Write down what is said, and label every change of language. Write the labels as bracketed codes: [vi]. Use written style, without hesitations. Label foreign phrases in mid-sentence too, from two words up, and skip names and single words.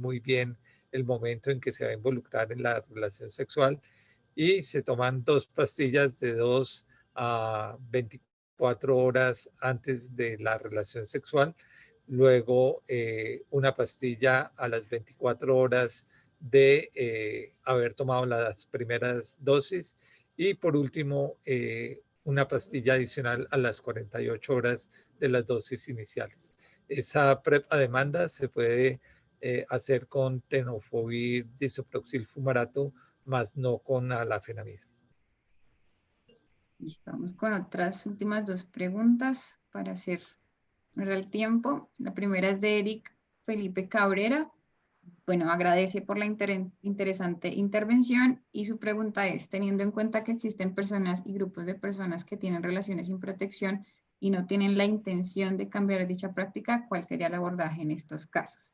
[es] muy bien el momento en que se va a involucrar en la relación sexual y se toman 2 pastillas de 2 a 24 horas antes de la relación sexual, luego una pastilla a las 24 horas de haber tomado las primeras dosis y por último una pastilla adicional a las 48 horas de las dosis iniciales. Esa PrEP a demanda se puede hacer con tenofovir disoproxil fumarato, más no con alafenamida. Listo, vamos con otras últimas 2 preguntas para hacer el tiempo. La primera es de Eric Felipe Cabrera. Bueno, agradece por la interesante intervención y su pregunta es, teniendo en cuenta que existen personas y grupos de personas que tienen relaciones sin protección y no tienen la intención de cambiar dicha práctica, ¿cuál sería el abordaje en estos casos?